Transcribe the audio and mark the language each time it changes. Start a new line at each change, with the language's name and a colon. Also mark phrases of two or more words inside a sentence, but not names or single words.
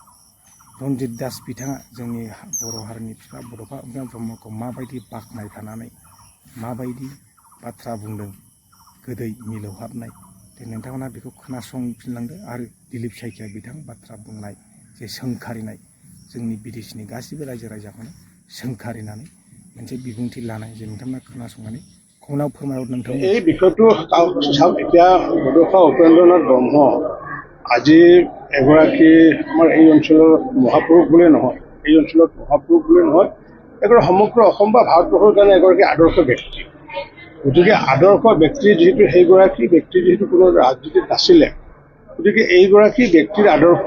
Bodo: रन्जित दास बिथाङा जोंनि बर' हारिनि बिफा बड'फा उपेन्द्रनाथ ब्रह्मखौ माबायदि बाख्नायफानानै माबायदि बाथ्रा बुंदों गोदै मिलौहाबनाय दे नोंथांमोना बेखौ खोनासंफिनलांदो आरो दिलीप सायखिया बिथां बाथ्रा बुंनाय जे सोंखारिनाय जोंनि बिटिसिनि गासैबो रायजो राजाखौनो सोंखारिनानै मोनसे बिबुंथि लानाय जे नोंथांमोना खोनासंनानै कमेन्टआव फोरमायहर नोंथां
Assamese: এই বিষয়টো চাওক এতিয়া বড'ফা উপেন্দ্ৰনাথ ব্ৰহ্ম আজি এগৰাকী আমাৰ এই অঞ্চলৰ মহাপুৰুষ বুলিয়ে নহয় এই অঞ্চলত মহাপুৰুষ বুলিয়ে নহয় এগৰাকী সমগ্ৰ অসম বা ভাৰতবৰ্ষৰ কাৰণে এগৰাকী আদৰ্শ ব্যক্তি গতিকে আদৰ্শ ব্যক্তি যিহেতু সেইগৰাকী ব্যক্তি যিহেতু কোনো ৰাজনীতিত নাছিলে গতিকে এইগৰাকী ব্যক্তিৰ আদৰ্শ